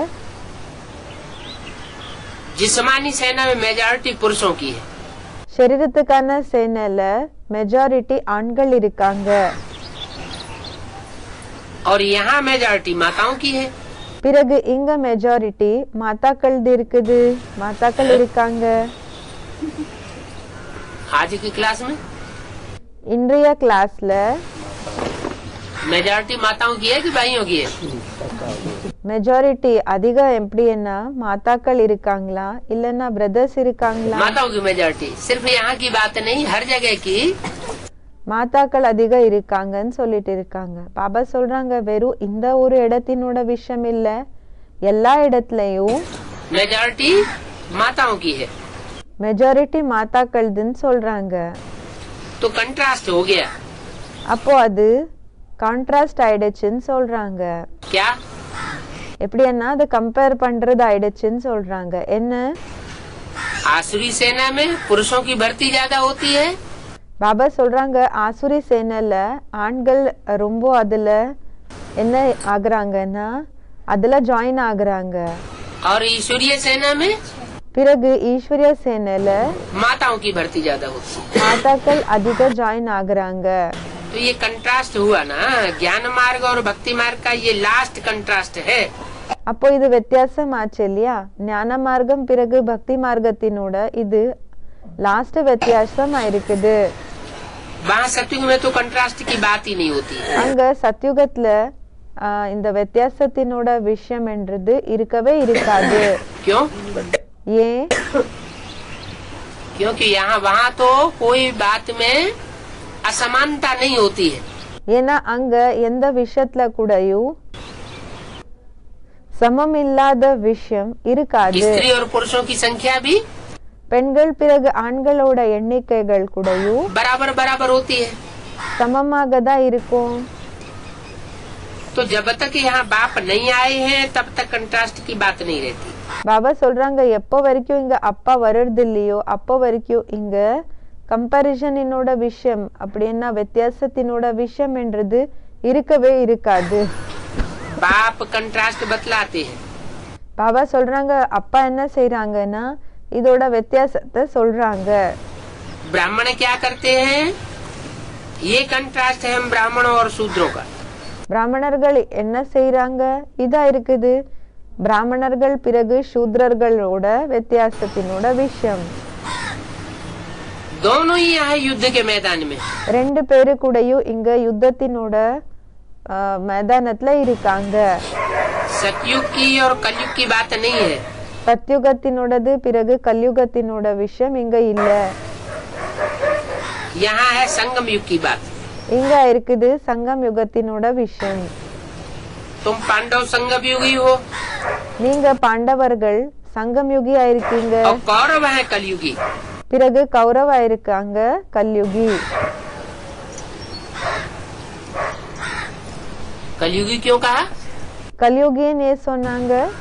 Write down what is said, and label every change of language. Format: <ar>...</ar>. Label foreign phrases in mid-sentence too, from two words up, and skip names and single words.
<hi>जिस्मानी सेना में मेजॉरिटी पुरुषों की है।</hi> <ta>சரீரத்துக்கான சேனையில மெஜாரிட்டி ஆண்கள் இருக்காங்க.</ta> <hi>और यहाँ मेजॉरिटी माताओं की है।</hi> <ta>பிறகு இங்க மெஜாரிட்டி மாதாக்கள் இருக்குது, மாதாக்கள் இருக்காங்க.</ta> <hi>आज की क्लास में</hi> <ta>இன்றைய கிளாஸ்ல</ta> <hi>मेजॉरिटी माताओं की है कि भाइयों की है?</hi> <ta>மெஜாரிட்டி அதிகம் எப்படின்னா மாதாக்கள் இருக்காங்களா இல்லன்னா பிரதர்ஸ் இருக்காங்களா?</ta> <hi>माताओं की मेजॉरिटी। सिर्फ यहाँ की बात नहीं, हर जगह की</hi> <ta>மாதாக்கள் அதிகம் இருக்காங்கன்னு சொல்லிட்டு இருக்காங்க. பாபா சொல்றாங்க வெறும் இந்த ஒரு இடத்தினோட விஷயம் இல்ல, எல்லா இடத்துலயும்</ta> <hi>मेजॉरिटी माताओं की है।</hi> <ta>மெஜாரிட்டி மாதாக்கள்துன்னு சொல்றாங்க.</ta> <hi>तो कंट्रास्ट हो गया।</hi> <ta>அப்போ அது கான்ட்ராஸ்ட் ஆயிடுச்சுன்னு சொல்றாங்க.</ta> <hi>क्या?</hi> <ta>எப்படின்னா அது கம்பேர் பண்றது ஆயிடுச்சுன்னு சொல்றாங்க. என்ன?</ta> <hi>आसुरी सेना में पुरुषों की भर्ती ज्यादा होती है।</hi> <ta>பாபா சொல்றாங்க ஆசுரி சேனையில ஆண்கள் ரொம்ப அதுல என்ன ஆகுறாங்கன்னா அதுல ஜாயின் ஆகுறாங்க.</ta> <hi>और ईश्वरीय सेना में</hi> <ta>பிறகு ஈஸ்வரிய சேனையில</ta> <hi>माताओं की भर्ती ज्यादा होती है।</hi> <ta>மாதாக்கள் அதிக ஜாயின் ஆகுறாங்க.</ta> <hi>तो ये कंट्रास्ट हुआ ना, ज्ञान मार्ग और भक्ति मार्ग का ये</hi> <en>last contrast</en> <hi>है।</hi> <ta>அப்போ இது வித்தியாசம் ஆச்சு இல்லையா? ஞான மார்க்கம் பிறகு பக்தி மார்க்கத்தினோட இது லாஸ்ட் வித்தியாசம் இருக்குது.</ta> <hi>वहाँ सत्युग में तो कंट्रास्ट की बात ही नहीं होती है।</hi> <ta>அங்க சத்யுகத்துல இந்த வித்தியாசத்தினோட விஷயம் என்றது இருக்கவே இருக்காது.</ta> <hi>क्यों?</hi> <ta>ஏன்?</ta> <hi>क्योंकि यहाँ वहाँ तो कोई बात में असमानता नहीं होती है।</hi> <ta>ஏன்னா அங்க எந்த விஷயத்துல கூடயும் சமம் இல்லாத விஷயம் இருக்காது.</ta> <hi>स्त्री और पुरुषों की संख्या भी</hi> <ta>பெண்கள் பிறகு ஆண்களோட எண்ணிக்கைகள் கூடயும்</ta> <hi>बराबर बराबर होती है।</hi> <ta>சமமாக தான் இருக்கும்.</ta> <hi>तो जब तक यहाँ बाप नहीं आए हैं तब तक कंट्रास्ट की बात नहीं रहती।</hi> <ta>பாபா சொல்றாங்க எப்போ வரைக்கும் இங்க அப்பா வர்றது இல்லையோ அப்போ வரைக்கும் இங்க கம்பேரிசனினோட விஷயம் அப்படின்னா வித்தியாசத்தினோட விஷயம் என்றது இருக்கவே இருக்காது.</ta> <hi>बाप कंट्रास्ट बतलाते हैं।</hi> <ta>பாபா சொல்றாங்க அப்பா என்ன செய்யறாங்கன்னா இதோட வித்தியாசத்தை சொல்றாங்க.</ta> <hi>ब्राह्मण क्या करते हैं? ये कंट्रास्ट है हम ब्राह्मणों और शूद्रों का।</hi> <ta>பிராமணர்கள் என்ன செய்யறாங்க? இதா இருக்குது பிராமணர்கள் பிறகு சூத்ரர்களோட வித்தியாசத்தினோட விஷயம்.</ta> <hi>दोनों ही यहाँ युद्ध के मैदान में।</hi> <ta>ரெண்டு பேரு கூடயும் இங்க யுத்தத்தினோட மைதானத்துல இருக்காங்க.</ta> <hi>सतयुग की और कलयुग की बात नहीं है।</hi> <ta>சத்யுகத்தினோடது பிறகு கல்யுகத்தினோட விஷயம் இங்க இல்ல.</ta> <hi>यहाँ है संगम युग की बात।</hi> <ta>இங்க இருக்குது சங்கம் யுகத்தினோட விஷயம்.</ta> <hi>तुम पांडव संगम युगी हो</hi> <ta>நீங்க பாண்டவர்கள் சங்கம் யுகியா இருக்கீங்க,</ta> <hi>और कौरव है कलयुगी।</hi> <ta>பிறகு கௌரவா இருக்காங்க கல்யுகி.</ta> <hi>कलयुगी क्यों कहा?</hi> <ta>கல்யுகின்னு ஏன் சொன்னாங்க?</ta>